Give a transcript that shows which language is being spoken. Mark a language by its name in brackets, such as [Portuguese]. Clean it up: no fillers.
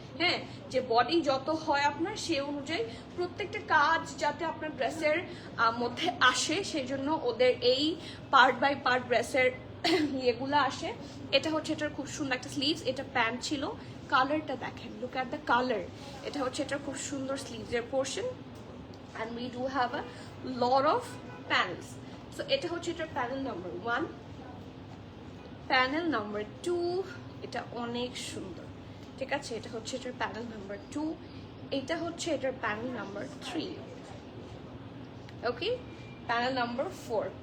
[Bangla] হ্যাঁ, যে বডি যত হয় আপনার সে অনুযায়ী প্রত্যেকটা কাজ যাতে আপনার ড্রেসের মধ্যে আসে, সেই জন্য ওদের এই পার্ট বাই পার্ট ড্রেসের ইয়েগুলো আসে। এটা হচ্ছে এটার খুব সুন্দর একটা স্লিভস। এটা প্যান্ট ছিল, কালারটা দেখেন, [English] Look at the colour. [Bangla] এটা হচ্ছে এটার খুব সুন্দর স্লিভসের portion [English] and we do have a lot of panels. [Bangla] So এটা হচ্ছে এটার প্যানেল নাম্বার 1, প্যানেল নাম্বার 2, এটা অনেক সুন্দর, ঠিক আছে? এটা হচ্ছে এটার প্যানেল নাম্বার 2, এটা হচ্ছে এটার প্যানেল নাম্বার 3, ওকে? Panel number 4।